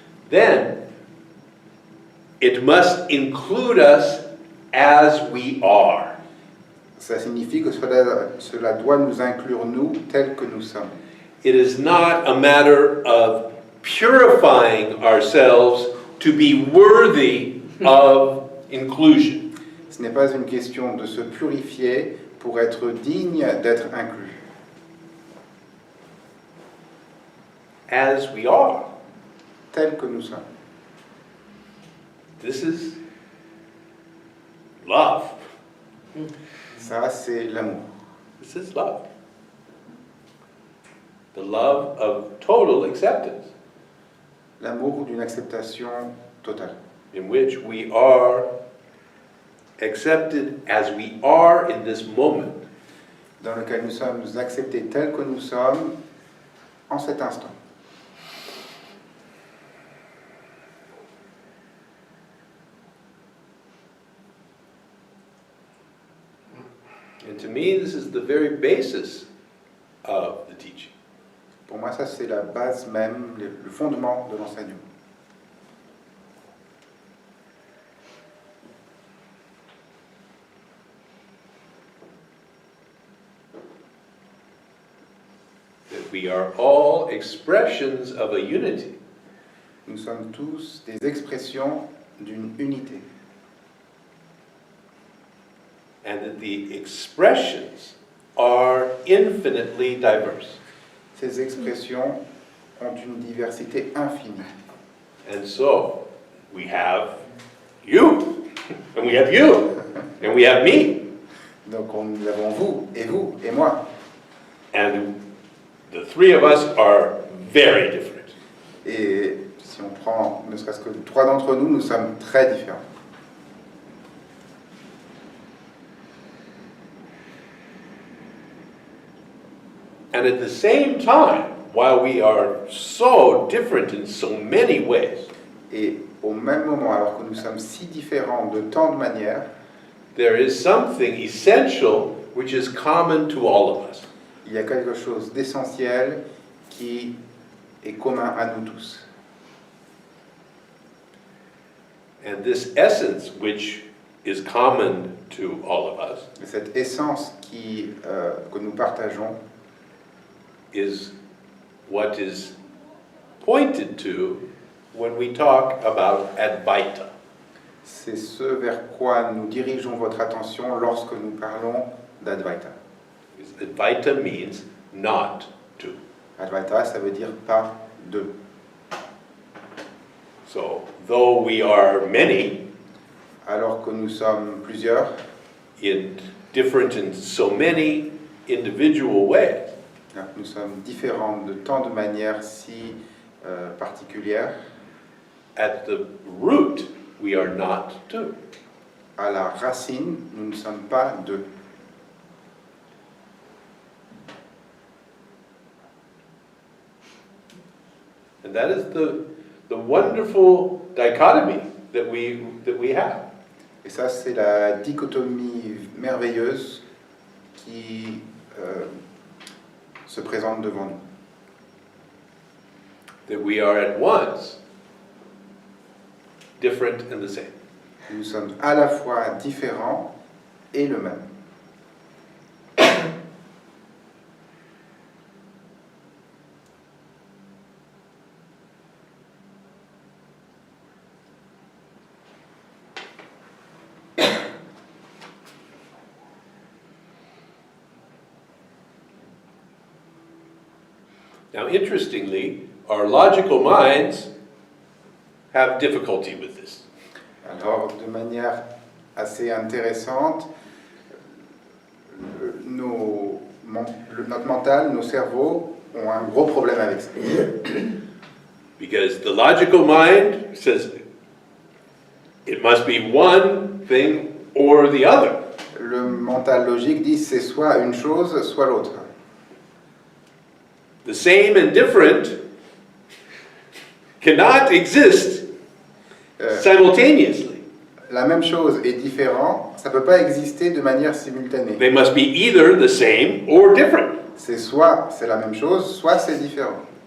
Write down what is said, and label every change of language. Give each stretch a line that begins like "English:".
English: then it must include us as we are.
French: ça signifie que cela doit nous inclure nous tels que nous sommes.
English: It is not a matter of purifying ourselves to be worthy of inclusion.
French: Ce n'est pas une question de se purifier pour être digne d'être inclus.
English: As we are.
French: Tels que nous sommes.
English: This is love.
French: Ça, c'est l'amour.
English: This is love. The love of total acceptance,
French: L'amour d'une acceptation totale.
English: in which we are accepted as we are in this moment.
French: Dans lequel nous sommes acceptés tels que nous sommes en cet instant.
English: And to me, this is the very basis of the teaching.
French: Pour moi, ça, c'est la base même, le fondement de l'enseignement.
English: That we are all expressions of a unity.
French: Nous sommes tous des expressions d'une unité.
English: And that the expressions are infinitely diverse.
French: Ces expressions ont une diversité infinie.
English: And so, we have you, and we have you, and we have me.
French: Donc nous avons vous, et moi.
English: And the three of us are very different.
French: Et si on prend ne serait-ce que 3 d'entre nous, nous sommes très différents.
English: And at the same time, while we are so different in so many ways,
French: Et au même moment, alors que nous sommes si différents de tant de manières,
English: there is something essential which is common to all of us.
French: il y a quelque chose d'essentiel qui est commun à nous tous.
English: And this essence, which is common to all of us,
French: Et cette essence que nous partageons,
English: is what is pointed to when we talk about Advaita.
French: c'est ce vers quoi nous dirigeons votre attention lorsque nous parlons d'Advaita.
English: Advaita means not to.
French: Advaita, ça veut dire pas de.
English: So, though we are many,
French: Alors que nous sommes plusieurs,
English: different in so many individual ways,
French: nous sommes différents de tant de manières si particulières,
English: at the root, we are not two.
French: à la racine, nous ne sommes pas deux.
English: And that is the wonderful dichotomy that we have.
French: Et ça, c'est la dichotomie merveilleuse qui se présente devant nous.
English: That we are at once different and the same.
French: Nous sommes à la fois différents et le même.
English: Now, interestingly, our logical minds have difficulty with this.
French: Alors, de manière assez intéressante, notre mental, nos cerveaux ont un gros problème avec ça.
English: Because the logical mind says it must be one thing or the other.
French: Le mental logique dit c'est soit une chose, soit l'autre.
English: The same and different cannot exist simultaneously.
French: La même chose et différent, ça peut pas exister de manière simultanée.
English: They must be either the same or different.
French: C'est soit c'est la même chose, soit c'est différent.